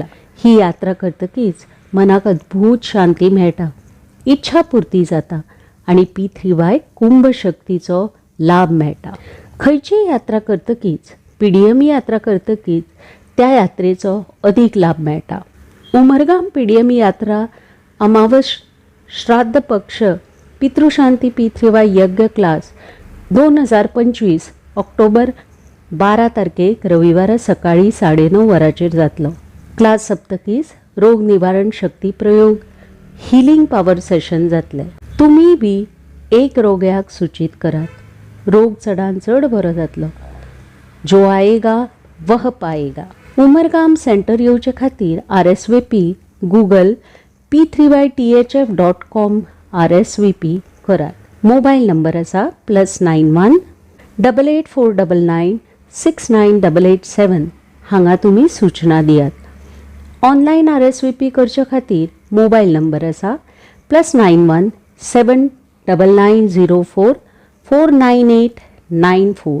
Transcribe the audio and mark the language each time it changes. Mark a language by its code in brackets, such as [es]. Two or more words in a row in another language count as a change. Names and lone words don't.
[kok] ही यात्रा करतकीच मनाक अद्भुत शांती मेळटा, इच्छा पुर्ती जाता आनी P3Y कुंभ शक्तीचो लाभ मेळटा. खंयची यात्रा करतकीच, PDM यात्रा करतकीच त्या यात्रेचो अदीक लाभ मेळटा. उमरगाम PDM यात्रा अमावस श्राद्ध पक्ष पितृशांती P3Y यज्ञ क्लास 2025 ऑक्टोबर 12 तारखेक रविवारा सकाळी 9:30 वरांचेर जातलो. क्लास सप्तकीस रोग निवारण शक्ती प्रयोग [en] healing power session [kok] जातले. तुम्ही बी एक रोग्याक सूचित करात. रोग चडान चड बरो जातलो. [hi] जो आएगा वह पाएगा. [kok] उमरगाम सेंटर येवचे खातीर RSVP गूगल p3ythf.com RSVP करात. मोबाईल नंबर आसा +91 8849 69887. हांगा तुमी सूचना दियात. ऑनलायन RSVP करचे खातीर मोबाईल नंबर आसा +91 7990 49894.